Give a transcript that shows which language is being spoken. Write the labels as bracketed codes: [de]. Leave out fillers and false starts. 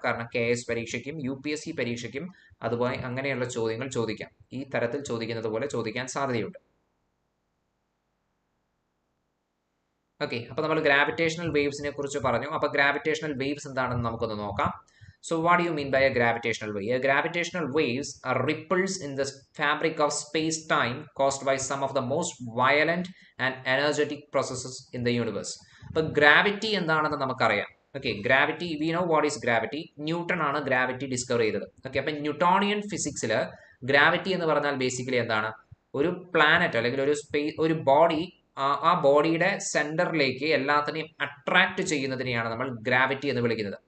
[ml] കാരണം KS പരീക്ഷയ്ക്കും UPSC പരീക്ഷയ്ക്കും അതുപോലെ അങ്ങനെയുള്ള ചോദ്യങ്ങൾ ചോദിക്കാം. ഈ തരത്തിൽ ചോദിക്കുന്നത് പോലെ ചോദിക്കാൻ സാധ്യതയുണ്ട്. ഓക്കെ, അപ്പോൾ നമ്മൾ ഗ്രാവിറ്റേഷണൽ വേവ്സിനെ കുറിച്ച് പറഞ്ഞു. അപ്പോൾ ഗ്രാവിറ്റേഷണൽ വേവ്സ് എന്താണെന്ന് നമുക്കൊന്ന് നോക്കാം. [en] So what do you mean by a gravitational wave? A gravitational waves are ripples in the fabric of space-time caused by some of the most violent and energetic processes in the universe. [ml] അപ്പോൾ gravity എന്താണെന്ന് നമുക്കറിയാം. Okay, gravity, [en] We know what is gravity. [ml] Newton ആണ് gravity discover ചെയ്തത്. Okay, അപ്പം Newtonian ഫിസിക്സിൽ gravity എന്ന് പറഞ്ഞാൽ basically എന്താണ്? ഒരു പ്ലാനറ്റ് അല്ലെങ്കിൽ ഒരു ബോഡി, ആ ബോഡിയുടെ സെന്ററിലേക്ക് എല്ലാത്തിനെയും അട്രാക്ട് ചെയ്യുന്നതിനെയാണ് നമ്മൾ ഗ്രാവിറ്റി എന്ന് വിളിക്കുന്നത്.